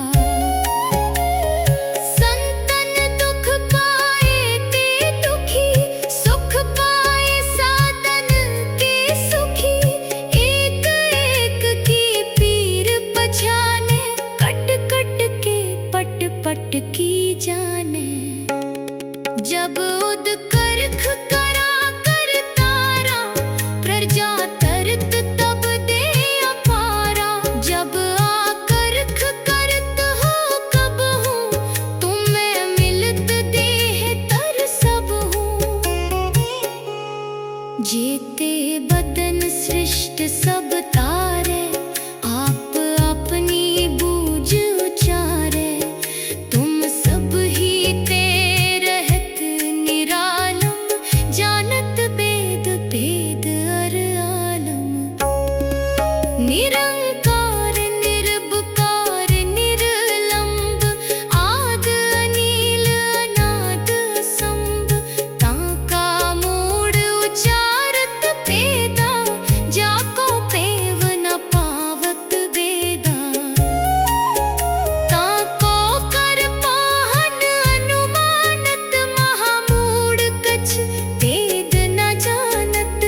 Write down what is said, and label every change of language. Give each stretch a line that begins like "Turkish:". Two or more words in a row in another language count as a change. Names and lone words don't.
Braj: संतन दुख पाए ते दुखी, सुख पाए साधन के सुखी। एक एक की पीर पछाने, कट कट के पट पट की जाने। जब उद करख करा कर तारा, प्रजा तरत तब दे अपारा। जब आकरख करत हो कब हूँ, तुम्हें मिलत देह तर सब हूँ। जेते बदन सृष्ट सब तारे, आप अपनी बूझ उचारे। तुम सब ही ते रहत निरालम, जानत वेद भेद अर आलम। निरंकार निरबकार निर्लंब, आद अनील अनाद असंभ। ताका मूढ़ उचारत भेदा, जाको पेव न पावत वेदा। ताको कर पाहन अनुमानत, महामूढ़ कछ वेद न जानत।